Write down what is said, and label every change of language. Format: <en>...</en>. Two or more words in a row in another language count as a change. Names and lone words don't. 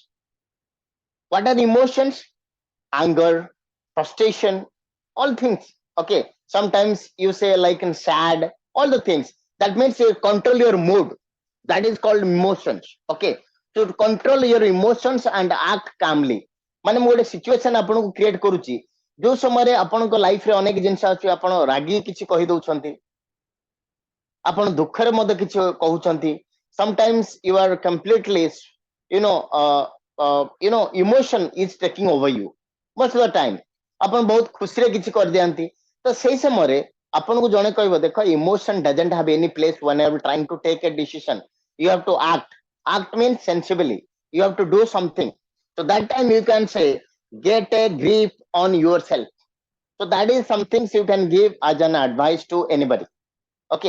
<en>What are emotions? Anger, frustration, all things. Okay. Sometimes you say like in sad, all the things. That means you control your mood. That is called emotions. Okay. To control your emotions and act calmly.</en> <or>ମାନେ ମୁଁ ଗୋଟେ ସିଚୁଏସନ ଆପଣଙ୍କୁ କ୍ରିଏଟ କରୁଛି ଯୋଉ ସମୟରେ ଆପଣଙ୍କ ଲାଇଫରେ ଅନେକ ଜିନିଷ ଅଛି ଆପଣ ରାଗି କିଛି କହି ଦଉଛନ୍ତି ଆପଣ ଦୁଃଖରେ ମଧ୍ୟ କିଛି କହୁଛନ୍ତି</or> <en>sometimes you are completely you know emotion is taking over you most of the time</en> <or>ଆପଣ ବହୁତ ଖୁସିରେ କିଛି କରିଦିଅନ୍ତି ତ ସେଇ ସମୟରେ ଆପଣଙ୍କୁ ଜଣେ କହିବ ଦେଖ</or> <en>emotion doesn't have any place when you are trying to take a decision you have to act means sensibly you have to do something so that time you can say get a grip on yourself so that is something you can give as an advice to anybody. Okay.</en>